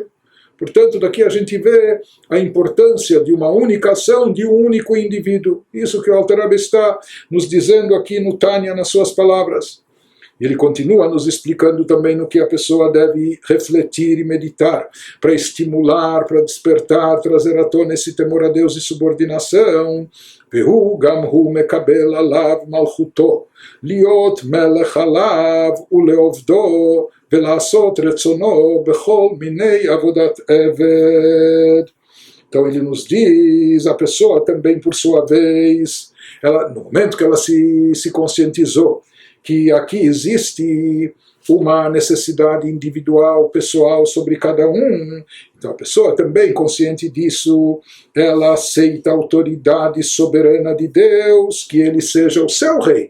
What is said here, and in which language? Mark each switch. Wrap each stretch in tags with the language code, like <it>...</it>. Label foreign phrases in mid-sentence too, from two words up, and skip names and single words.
<pt>Portanto, daqui a gente vê a importância de uma única ação de um único indivíduo. Isso que o Alter Rebbe está nos dizendo aqui no Tânia, nas suas palavras. E ele continua nos explicando também no que a pessoa deve refletir e meditar, para estimular, para despertar, trazer à tona esse temor a Deus e subordinação.</pt> <he>והוא גם הוא מקבל עליו מלכותו, להיות מלך עליו ולעובדו, ולעשות רצונו בכל מיני עבודת עבד.</he> <pt>Então ele nos diz, a pessoa também por sua vez, no momento que ela se conscientizou, que aqui existe uma necessidade individual, pessoal sobre cada um. Então a pessoa também, consciente disso, ela aceita a autoridade soberana de Deus, que ele seja o seu rei.</pt>